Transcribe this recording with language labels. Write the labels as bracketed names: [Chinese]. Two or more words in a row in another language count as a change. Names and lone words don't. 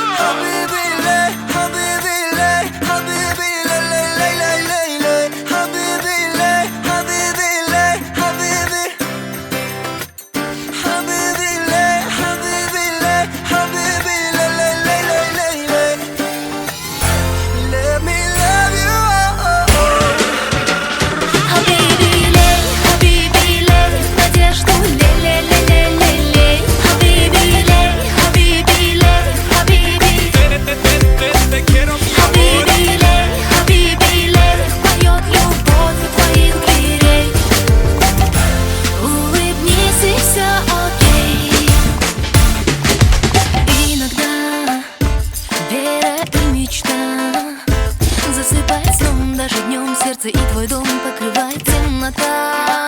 [English] Habibi le, habibi le, habibi le, le, le, le, le, le. Habibi le, habibi le, habibi. Habibi le, habibi le, habibi le, le, le, le, le, le. Let me love you, oh, oh, oh. [Russian] Habibi ley, habibi ley, надежду лей-лей-лей-лей-лей. Habibi ley, habibi ley, habibi. [Spanish] Te quiero, mi amor. Habibi ley, habibi ley, [Russian] поет любовь у твоих дверей. Улыбнись и все окей. Иногда вера и мечта засыпает сном, даже днем сердце и твой дом покрывает темнота.